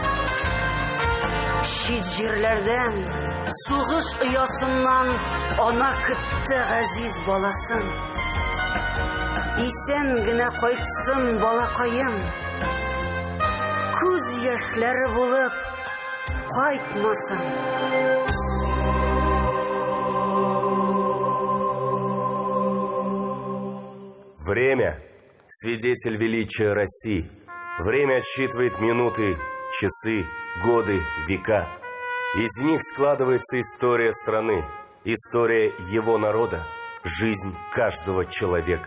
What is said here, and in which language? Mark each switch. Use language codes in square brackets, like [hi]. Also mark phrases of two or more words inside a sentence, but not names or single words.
[tt] Чит җирләрдән, сугыш оясыннан ана көтте газиз баласын. Исән генә кайтсын балакаем, күз яшьләре булып кайтмасын. [ru] Время – свидетель величия России. Время отсчитывает минуты, часы, годы, века. Из них складывается история страны, история его народа, жизнь каждого человека.